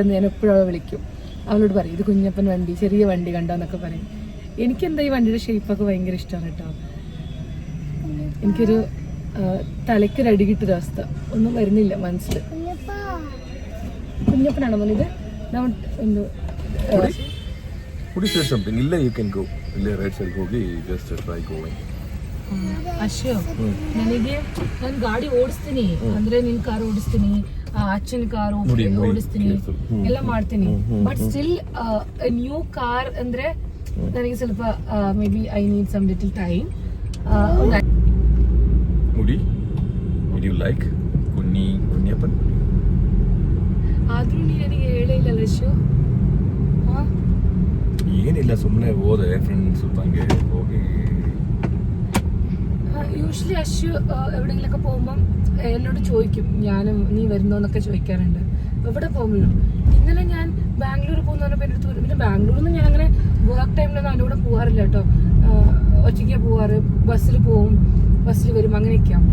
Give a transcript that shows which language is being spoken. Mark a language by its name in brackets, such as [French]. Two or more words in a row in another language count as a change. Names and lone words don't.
[Malayalam] ഞാൻ എപ്പോഴും വിളിക്കും, അവളോട് പറയും ഇത് കുഞ്ഞപ്പൻ വണ്ടി, ചെറിയ വണ്ടി കണ്ടോ എന്നൊക്കെ പറയും. എനിക്കെന്താ ഈ വണ്ടിയുടെ ഷേപ്പൊക്കെ ഭയങ്കര ഇഷ്ടമാണ് കേട്ടോ. എനിക്കൊരു തലയ്ക്കൊരു അടി കിട്ടൊരു അവസ്ഥ, ഒന്നും വരുന്നില്ല മനസ്സിൽ. കുഞ്ഞപ്പനാണോ മോനിത്? [Kannada] ಅಶ್ಯೋ ನನಗೆ ನಾನು ಗಾಡಿ ಓಡಿಸ್ತೀನಿ ಅಂದ್ರೆ ನಿನ್ ಕಾರ್ ಓಡಿಸ್ತೀನಿ, ಅಚ್ಚನ ಕಾರ್ ಓಡಿಸ್ತೀನಿ, ಎಲ್ಲ ಮಾಡ್ತೀನಿ. [English] but still new car [Kannada] ಅಂದ್ರೆ ನನಗೆ ಸ್ವಲ್ಪ [English] may be I need some little time. [Kannada] ಆದ್ರೂ ನೀ ನನಗೆ ಹೇಳೇ ಇಲ್ಲಲ್ಲ ಅಶ್ಯೋ. ಏನಿಲ್ಲ, ಸುಮ್ಮನೆ ಹೋದೆ ಫ್ರೆಂಡ್ಸ್ ಹಂಗೆ ಹೋಗಿ. [Malayalam] യൂഷ്വലി അശ്വ എവിടെയെങ്കിലൊക്കെ പോകുമ്പം എന്നോട് ചോദിക്കും നീ വരുന്നോന്നൊക്കെ ചോദിക്കാറുണ്ട് എവിടെ പോകുമ്പോഴും. ഇന്നലെ ഞാൻ ബാംഗ്ലൂർ പോകുന്ന പറഞ്ഞപ്പോൾ എൻ്റെ അടുത്ത് വരും. പിന്നെ ബാംഗ്ലൂരിൽ നിന്ന് ഞാൻ അങ്ങനെ വർക്ക് ടൈമിലൊന്നും അവൻ്റെ കൂടെ പോകാറില്ല കേട്ടോ. ഒറ്റയ്ക്കാണ് പോവാറ്, ബസ്സിൽ പോവും, ബസ്സിൽ വരും, അങ്ങനെയൊക്കെയാണ്.